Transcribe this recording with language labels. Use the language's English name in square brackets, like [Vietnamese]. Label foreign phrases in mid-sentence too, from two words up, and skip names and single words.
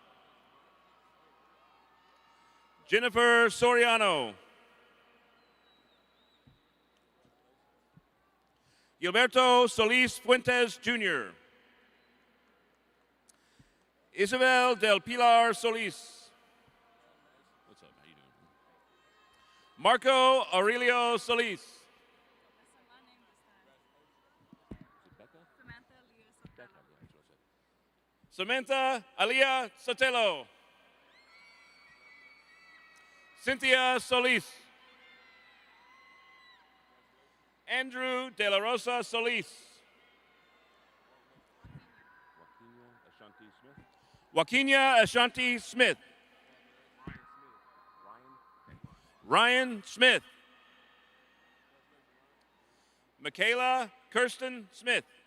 [English] Jennifer Soriano. Gilberto Solis Fuentes Jr. Isabel del Pilar Solis. What's up? How you doing? Marco Aurelio Solis. Samantha Alia Sotelo. Cynthia Solis. Andrew De La Rosa Solis. Joaquina Ashanti Smith. Ryan Smith. Michaela Kirsten Smith.